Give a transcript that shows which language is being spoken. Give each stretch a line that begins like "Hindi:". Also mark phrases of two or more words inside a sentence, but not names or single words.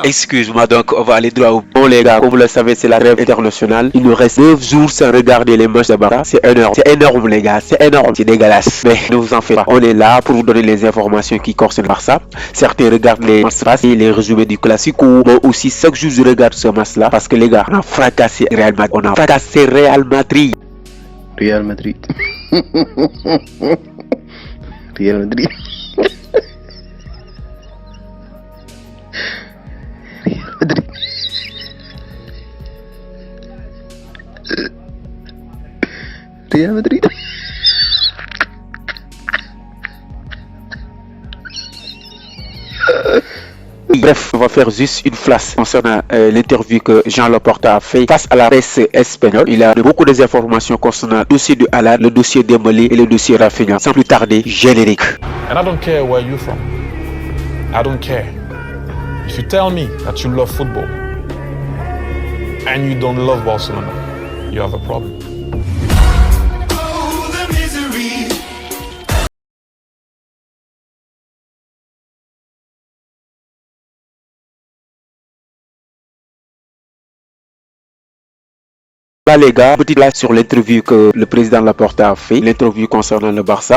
French: Excuse-moi, donc on va aller droit au bon les gars. Comme vous le savez, c'est la rêve internationale. Il nous reste 9 jours sans regarder les matchs de Barça. C'est énorme. C'est énorme les gars, c'est énorme. C'est dégueulasse. Mais ne vous en faites pas. On est là pour vous donner les informations qui concernent Barça. Certains regardent les matchs et les résumés du Classico. Moi aussi, chaque jour je regarde ce match là. Parce que les gars, on a fracassé Real Madrid. On a fracassé Real Madrid. Real Madrid. Real Madrid. Real Madrid. Real Madrid. Bref, on va faire juste une flash concernant l'interview que Jean Laporta a fait face à la presse espagnole. Il a beaucoup d'informations concernant le dossier de Haaland, le dossier Dembélé et le dossier Rafinha. Sans plus tarder, générique.
English: And I don't care where you're from. I don't care. If you tell me that you love football and you don't love Barcelona, you have a problem.
French: Là les gars, petite place sur l'interview que le président Laporta a fait, l'interview concernant le Barça.